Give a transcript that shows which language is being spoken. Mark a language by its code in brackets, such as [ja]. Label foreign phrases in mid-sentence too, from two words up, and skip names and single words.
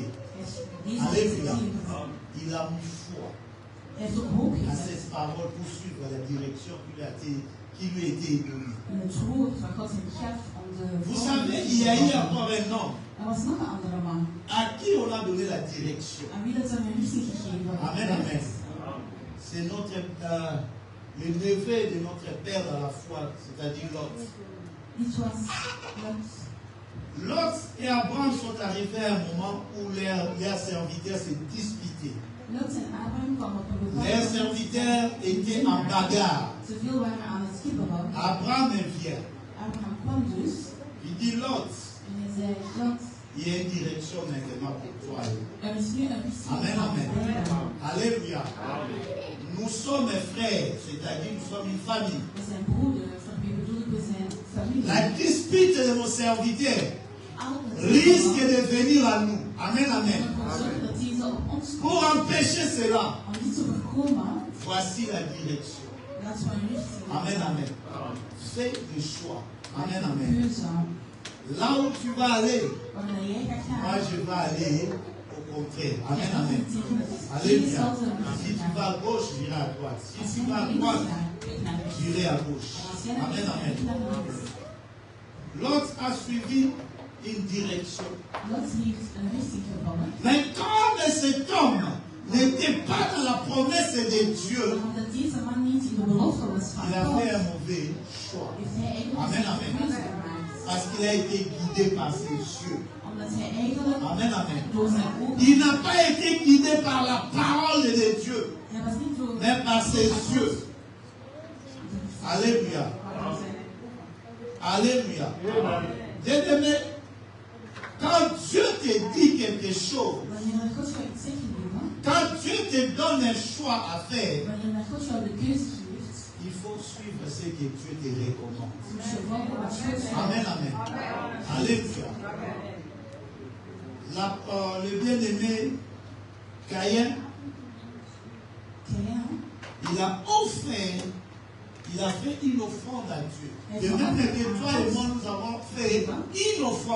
[nl] heeft deze [fr] Alléluia. [nl] accepteren. [fr] Il a mis foi [nl] Hij heeft ook hoop [fr] à [nl] gezet [fr] cette parole pour suivre la direction qui lui a été donnée. [nl] in het woord wat God hem gaf om de [fr] Vous [nl] volgende [fr] savez, [nl] te [fr] il y a eu [nl] volgen. [fr] encore un homme [nl] Er was nog een andere man [fr] à qui on a donné la direction. [nl] aan wie dat een richting gegeven [fr] Amen, [nl] werd. [fr] amen. C'est le neveu de notre père dans la foi, c'est-à-dire Lot. [nl] Dit was Lot. [fr] Lot et Abraham sont arrivés à un moment où leurs serviteurs se disputaient. [nl] Lot en Abraham kwamen op een bepaald [fr] Leurs serviteurs étaient en bagarre. [nl] Te veel waren aan het kibbelen. [fr] Abraham vient. [nl] Abraham kwam dus [fr] Il dit Lot, [nl] en hij zei, [fr] Lot, il y a une direction maintenant pour toi. [nl] er is nu een richting [fr] Amen, [nl] van [fr] amen. [nl] beiden. [fr] Alléluia. Nous sommes frères, c'est-à-dire nous sommes une famille. [nl] We zijn broeders, daarmee bedoel ik, we zijn familie. [fr] La dispute de nos serviteurs [nl] Altijd [fr] risque de venir à nous. Amen, amen. [nl] om te zorgen dat deze op ons [fr] Pour [nl] komt. [fr] empêcher cela, [nl] Om dit te voorkomen, [fr] voici la direction. [nl] laten we een richting [fr] Amen, amen. Fais le choix. Amen, [nl] Een [fr] amen. [nl] keuze. [fr] Là où tu vas aller, [nl] Wanneer jij gaat [fr] moi [nl] gaan, [fr] je vais aller au contraire. Amen, amen. Alléluia. Alléluia. Si tu vas à gauche, j'irai à droite. Si tu vas à droite, j'irai à gauche. Amen, amen. L'autre a suivi une direction. [nl] Lot heeft een richting gevallen. [fr] Mais comme cet homme n'était pas dans la promesse de Dieu, [nl] Omdat deze man niet in de belofte was van [fr] il a [nl] God, [fr] fait un mauvais choix. [nl] heeft hij eigenlijk [fr] Amen, [nl] een [fr] amen. [nl] keuze gemaakt. [fr] Parce qu'il a été guidé par ses yeux. [nl] Omdat hij eigenlijk [fr] Amen, amen. [nl] door zijn ogen, [fr] Il n'a pas été guidé par la parole de Dieu, [nl] hij was niet door [fr] mais par ses yeux. Alléluia. Alléluia. Bien-aimé, quand Dieu te dit quelque chose, [nl] Wanneer God jou iets zegt, lieve, [fr] quand Dieu te donne un choix à faire, [nl] wanneer God jou de keuze geeft, [fr] il faut suivre ce que Dieu te recommande. [nl] moet je volgen wat God zegt. [fr] Amen, amen. Alléluia. Le bien-aimé Caïn, [nl] Caïn, [fr] il a offert, il a fait une offrande à Dieu. De même que toi et moi, nous avons fait une offrande.